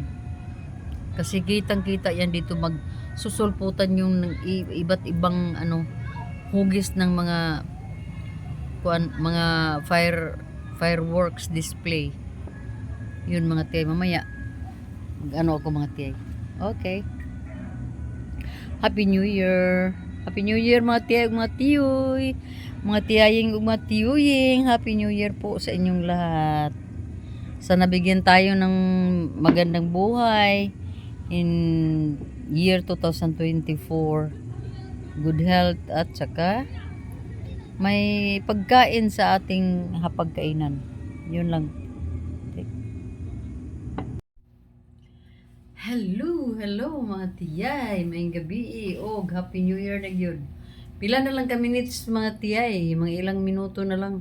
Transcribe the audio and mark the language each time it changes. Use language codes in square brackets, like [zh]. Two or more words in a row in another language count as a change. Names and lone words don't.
[tl] Kasi kitang-kita yan dito, magsusulputan yung iba't ibang hugis ng mga fireworks display. Yun mga tiyay, mamaya ako mga tiyay. [en] Okay. Happy New Year. Happy New Year [tl] mga tiyay, mga tiyoy. Mga tiyaying ug mga tiyuying, [en] Happy New Year [tl] po sa inyong lahat. Sana bigyan tayo ng magandang buhay [en] in year [tl] 2024. [en] Good health [tl] at saka may pagkain sa ating hapagkainan. Yun lang. Hello mga tiyay. [ceb] May gabi og [en] Happy New Year [ceb] na gyud. Pila na lang ka minutes mga tiyay, mga ilang minuto na lang.